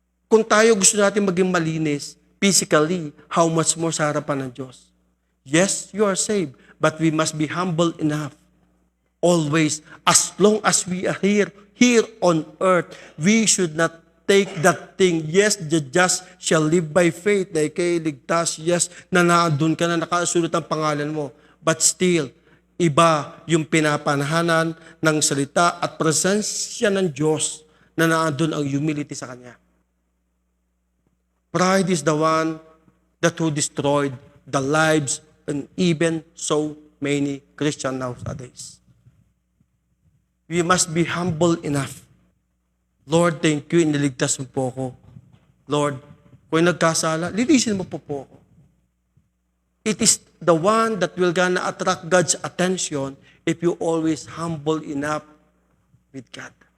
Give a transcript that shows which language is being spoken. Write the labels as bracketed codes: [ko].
[tl] Kung tayo gusto natin maging malinis, physically, [en] how much more [tl] sa harapan ng Diyos? [en] Yes, you are saved, but we must be humble enough. Always, as long as we are here on earth, we should not take that thing. Yes, the just shall live by faith. [tl] Na ikay ligtas, yes, na naandun ka na, nakasulat ang pangalan mo. [en] But still, [tl] iba yung pinapanahanan ng salita at presensya ng Diyos na naandun ang humility sa Kanya. [en] Pride is the one that who destroyed the lives and even so many Christians nowadays. We must be humble enough. Lord, thank you, [tl] iniligtas mo po ako. [en] Lord, [tl] kung nagkasala, linisin mo po ako. [en] It is the one that will gonna attract God's attention if you always humble enough with God.